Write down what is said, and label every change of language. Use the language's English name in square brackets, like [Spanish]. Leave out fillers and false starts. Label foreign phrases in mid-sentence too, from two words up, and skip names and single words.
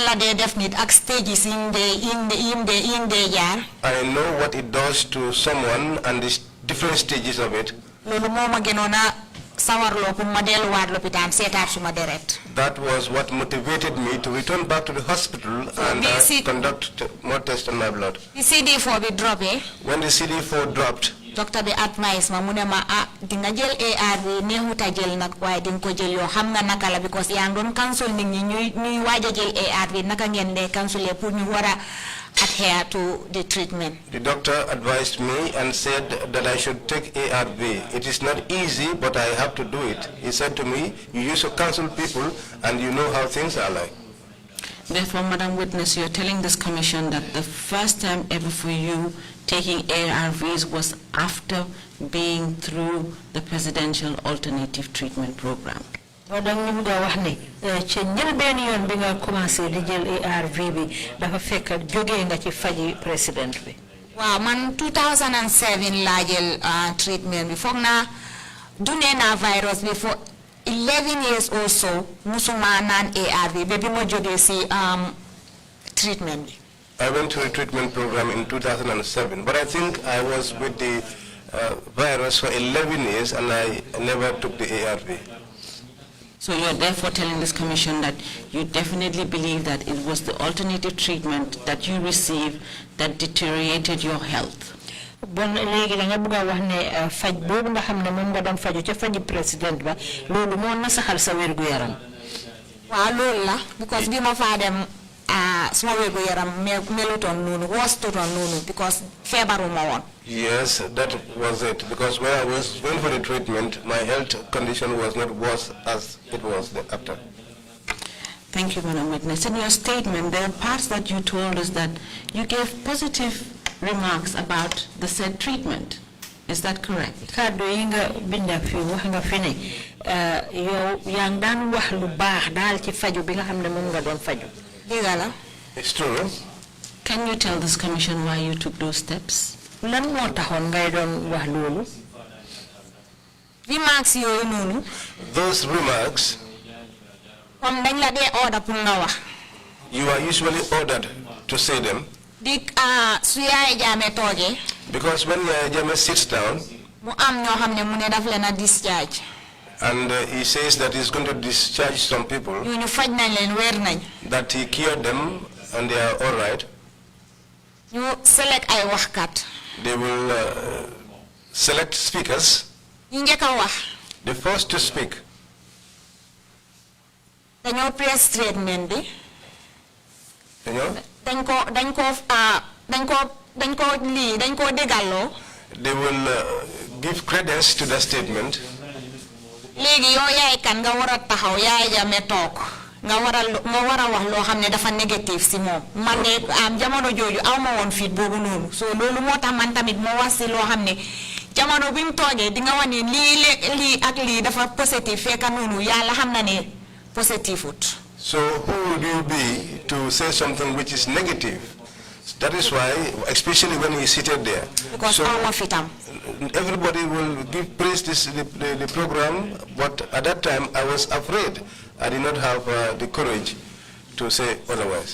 [English] know what it does to someone and the different stages of it. That was what motivated me to return back to the hospital and conduct more tests on my blood. The CD4 will drop, eh? When the CD4 dropped, doctor be advise [Wolof] ma mune ma dinga jël ARV neexuta jël nak waaye dinga ko jël yoo xam nga naka la because yaa ngi doon cancel nit ñi ñuy waaj a jël ARV naka ngeen dee canceler pour ñu war a [English] adhere to the treatment. The doctor advised me and said that I should take ARV. It is not easy, but I have to do it. He said to me, you used to counsel people and you know how things are like. Therefore, Madam Witness, you're telling this commission that the first time ever for you taking ARVs was after being through the Presidential Alternative Treatment Program. [Wolof] Madam Nimga wax ne ci ñël ben yoon bi nga commencé di jël ARV bi dafa fekk jógee nga ci faji président bi. Waaw man 2007 laa jël treatment bi foog naa dundee naa virus bi [English] for 11 years or so [Wolof] musuma naan ARV ba bi ma jógee si treatment bi. [English] I went to a treatment program in 2007, but I think I was with the virus for 11 years and I never took the ARV. So you're therefore telling this commission that you definitely believe that it was the alternative treatment that you received that deteriorated your health. [Wolof] Bon léegi da nga bëgg wax ne faj boobu nga xam ne moom nga doon faju ca faji président ba loolu moo nasaxal sa wérgu yaram. Waaw loolu la because bi ma faa dem suma wérgu yaram melutoon noonu wostutoon noonu because feebaruma woon. [English] Yes, that was it. Because when I was going for the treatment, my health condition was not worse as it was after. Thank you, Madam Witness. In your statement, there are parts that you told us that you gave positive remarks about the said treatment. Is that correct? [Wolof] Kado yinga binda fi wax nga fi ne yow yang daan wax lu baax daal ci faju bi nga xam ne moom nga doon faju. Dëgg la. [English] It's true. Can you tell this commission why you took those steps? [Wolof] Lan moo taxoon ngay doon wax loolu? remarks yooyu noonu. [English] Those remarks, [Wolof] comme dañ la dee order pour nga wax. [English] you are usually ordered to say them. [Wolof] Su Yaya Jammeh toogee. [English] Because when Yaya Jammeh sits down, [Wolof] mu am ñoo xam ne mu ne daf leen a discharge. [English] and he says that he's going to discharge some people, [Wolof] ñooñu faj nañ leen wér nañ. [English] that he cured them and they are all right. [Wolof] ñu select ay waxkat. [English] They will select speakers. [Wolof] ñu njëkk a wax. [English] The first to speak. [Wolof] dañoo [English] press statement [Wolof] bi. dañ ko déggaloo. [English] They will give credence to the statement. [Wolof] léegi yow yaay kan nga war a taxaw Yaya Jammeh toog nga war a wax loo xam ne dafa négatif si moom man de jamono jooju aw ma woon fit boobu noonu so loolu moo tax man tamit moo wax si loo xam ne jamono bi mu toogee di nga wax ne lii ak lii dafa positif fekk noonu yàlla xam na ne positifut. [English] So who would you be to say something which is negative? That is why, especially when he seated there. Because so everybody will give praise the program, but at that time I was afraid. I did not have the courage to say otherwise.